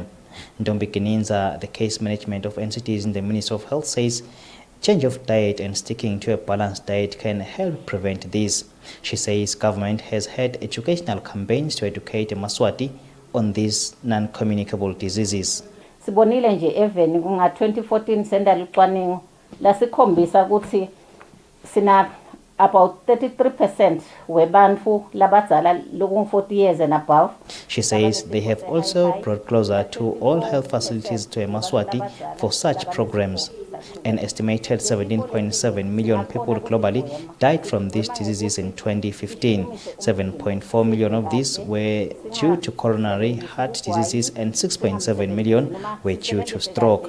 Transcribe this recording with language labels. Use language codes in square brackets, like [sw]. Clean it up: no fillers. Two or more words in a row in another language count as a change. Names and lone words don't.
[en] Ndombi Kininza, the case management of entities in the Ministry of Health, says change of diet and sticking to a balanced diet can help prevent this. She says government has had educational campaigns to educate Maswati on these non-communicable diseases. [ss] Sibonile nje even kunga 2014 senda lucwaningo lasikhombisa ukuthi sina about 33% webantu labadzala loku 40 [en] years and above. She says they have also brought closer to all health facilities to Maswati for such programs. An estimated 17.7 million people globally died from these diseases in 2015. 7.4 million of these were due to coronary heart diseases and 6.7 million were due to stroke.